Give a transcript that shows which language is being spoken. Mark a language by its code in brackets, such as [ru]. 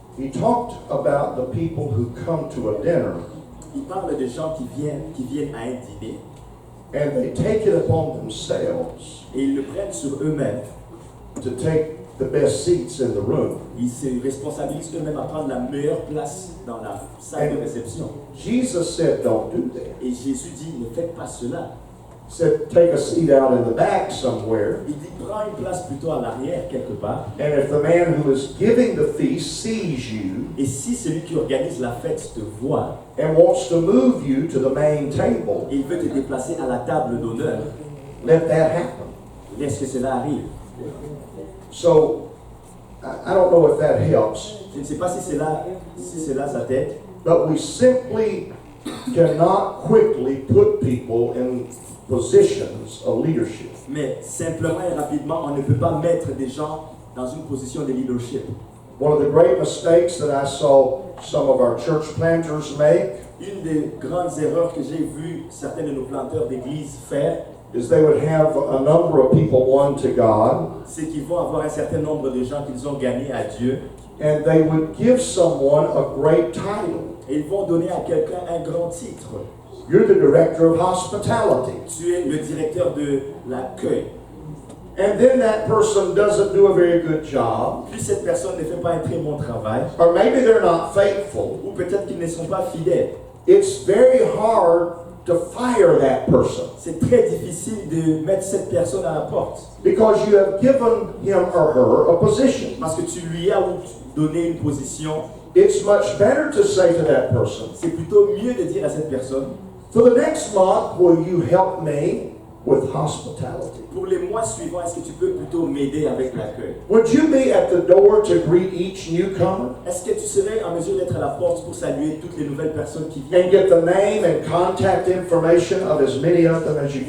[en] he talked about the people who come to a dinner [fr] il parle de gens qui viennent à un dîner [en] and they take it upon themselves [fr] et ils le prennent sur eux-mêmes. [en] to take the best seats in the room. [fr] Ils se responsabilisent eux-mêmes à prendre la meilleure place dans la salle de réception. [en] Jesus said, don't do that. [fr] Et Jésus dit, ne faites pas cela. [en] He said, take a seat out in the back somewhere. [fr] Il dit, prends une place plutôt à l'arrière quelque part. [en] And if the man who is giving the feast sees you [fr] Et si celui qui organise la fête te voit [en] and wants to move you to the main table, [fr] et il veut te déplacer à la table d'honneur, [en] let that happen. [fr] laisse que cela arrive. [en] So, I don't know if that helps, [fr] Je ne sais pas si cela ça t'aide, [en] but we simply cannot quickly put people in positions of leadership. [fr] mais simplement et rapidement, on ne peut pas mettre des gens dans une position de leadership. [en] One of the great mistakes that I saw some of our church planters make [fr] Une des grandes erreurs que j'ai vu certains de nos planteurs d'église faire, [en] is they would have a number of people won to God, [fr] c'est qu'ils vont avoir un certain nombre de gens qu'ils ont gagnés à Dieu [en] and they would give someone a great title. [fr] et ils vont donner à quelqu'un un grand titre. [en] You're the director of hospitality. [fr] Tu es le directeur de l'accueil. [en] And then that person doesn't do a very good job, [fr] Puis cette personne ne fait pas un très bon travail, [en] or maybe they're not faithful. [fr] ou peut-être qu'ils ne sont pas fidèles. [en] It's very hard to fire that person [fr] C'est très difficile de mettre cette personne à la porte [en] because you have given him or her a position. [fr] parce que tu lui as donné une position. [en] It's much better to say to that person, [fr] C'est plutôt mieux de dire à cette personne, [en] for the next month, will you help me with hospitality? [fr] pour les mois suivants, est-ce que tu peux plutôt m'aider avec l'accueil? [en] Would you be at the door to greet each newcomer [fr] Est-ce que tu serais en mesure d'être à la porte pour saluer toutes les nouvelles personnes qui viennent [en] and get the name and contact information of as many of them as you